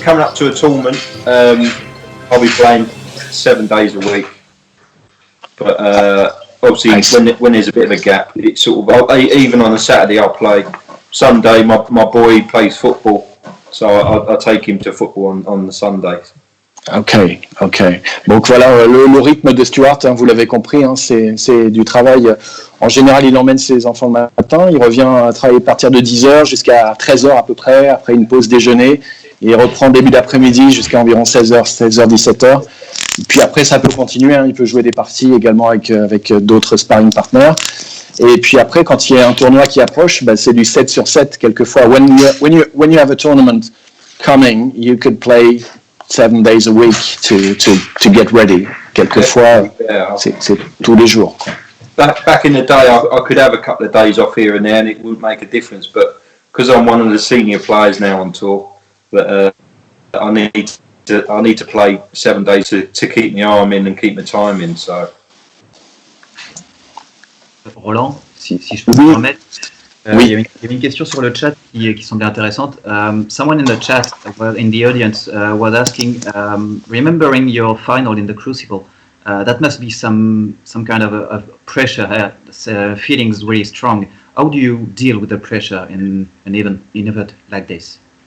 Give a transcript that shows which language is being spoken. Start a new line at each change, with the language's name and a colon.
English: Coming up to a tournament, I'll be playing 7 days a week. But obviously, when there's a bit of a gap, it's sort of even on a Saturday I'll play. Sunday, my boy plays football, so I take him to football on the Sundays. Ok.
French: Donc voilà, le rythme de Stuart, vous l'avez compris, c'est du travail. En général, il emmène ses enfants le matin, il revient à travailler à partir de 10h jusqu'à 13h à peu près, après une pause déjeuner, et il reprend début d'après-midi jusqu'à environ 16h, 17h. Puis après, ça peut continuer, il peut jouer des parties également avec d'autres sparring partners. Et puis après, quand il y a un tournoi qui approche, c'est du 7 sur 7 quelquefois.
English: When you have a tournament coming, you could play 7 days a week to get ready.
French: Quelquefois, c'est tous les jours.
English: Back in the day, I could have a couple of days off here and there, and it wouldn't make a difference. But because I'm one of the senior players now on tour, that I need to play 7 days to keep my arm in and keep my time in. So.
French: Roland, si je peux me permettre. Il y avait une question sur le chat qui semblait intéressante.
English: Someone in the chat, in the audience, was asking, remembering your final in the Crucible, that must be some kind of pressure, feelings really strong. How do you deal with the pressure in an event like this?